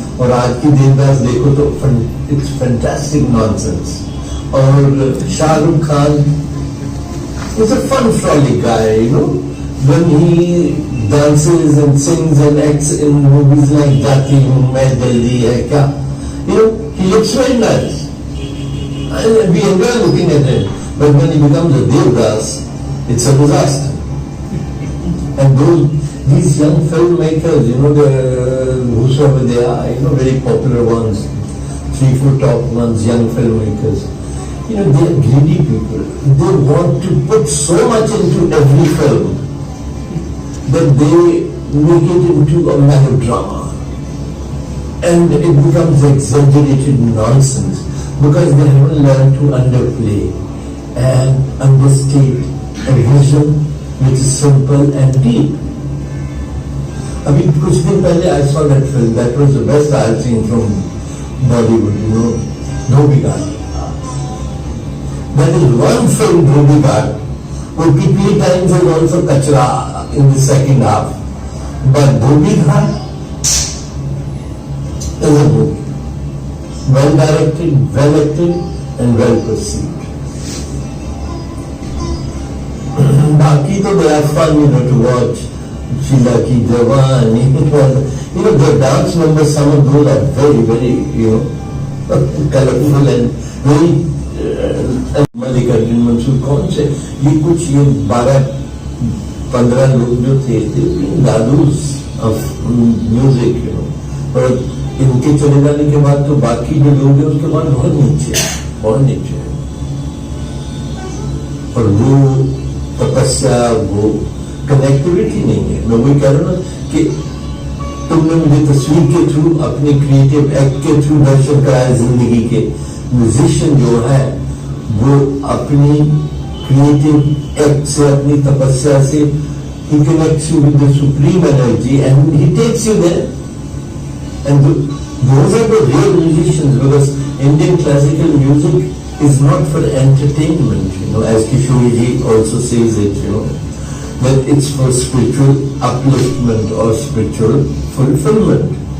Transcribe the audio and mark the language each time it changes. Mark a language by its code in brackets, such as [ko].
[hi] और आज की देवदास देखो तो [en] It's fantastic nonsense. और Shahrukh Khan is a fun frolic guy, you know, when he dances and sings and acts in movies like [hi] जाती हूँ मैं जल्दी है क्या, [en] you know, he looks very nice. And we enjoy looking at him, but when he becomes a Devdas, it's a disaster. And these young filmmakers, you know, whosoever they are, you know, very popular ones, 3-4 top ones, young filmmakers, you know, they are greedy people. They want to put so much into every film that they make it into a melodrama. And it becomes exaggerated nonsense. Because they haven't learned to underplay and understate a vision which is simple and deep. [hi] अभी कुछ दिन पहले [en] I saw that film. That was the best I have seen from Bollywood, you know, Dhobi Ghat. That is one film, Dhobi Ghat. OTP times is also kachra in the second half. But Dhobi Ghat is a movie. Well directed, well acted, and well perceived. [hi] Baki to [en] they are fun, you know, to watch. Sheila Ki Jawani, you know, the dance numbers, some of those are very, very, you know, colorful and very. [hi] Mallikarjun Mansoor कौन से ये कुछ ये 12-15 लोग जो थे [en] दादूस of music, you know, [hi] और इनके चले जाने के बाद तो बाकी जो लोग हैं उसके बाद बहुत नीचे है. और वो तपस्या, वो कनेक्टिविटी नहीं है. मैं वही कह रहा हूँ ना कि तुमने मुझे तस्वीर के थ्रू, अपने क्रिएटिव एक्ट के थ्रू दर्शन कराया जिंदगी के. म्यूजिशियन जो है वो अपनी क्रिएटिव एक्ट से, अपनी तपस्या से, [en] he connects you with the supreme energy and he takes you there. And those are the real musicians, because Indian classical music is not for entertainment, you know, as Kishore ji also says it, you know, that it's for spiritual upliftment or spiritual fulfillment.